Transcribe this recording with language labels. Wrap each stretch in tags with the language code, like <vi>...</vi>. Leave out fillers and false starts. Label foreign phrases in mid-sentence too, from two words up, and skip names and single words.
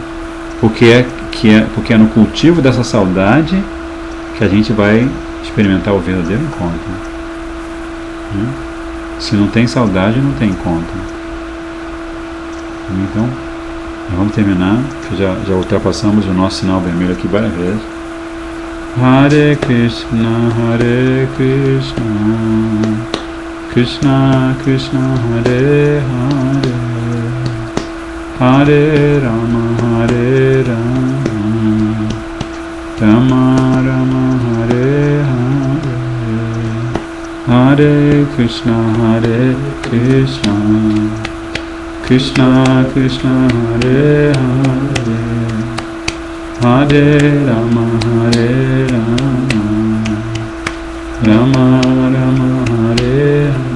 <pt>Porque é no cultivo dessa saudade que a gente vai experimentar o verdadeiro encontro. Né? Se não tem saudade, não tem encontro. Então, vamos terminar, que já ultrapassamos o nosso sinal vermelho aqui várias vezes.</pt> <sa>Hare Krishna, Krishna Krishna, Hare Hare, Hare Rama, Rama Rama, Hare Hare, Hare Krishna, Krishna Krishna, Hare Hare, Hare Rama, Rama Rama, Hare</sa>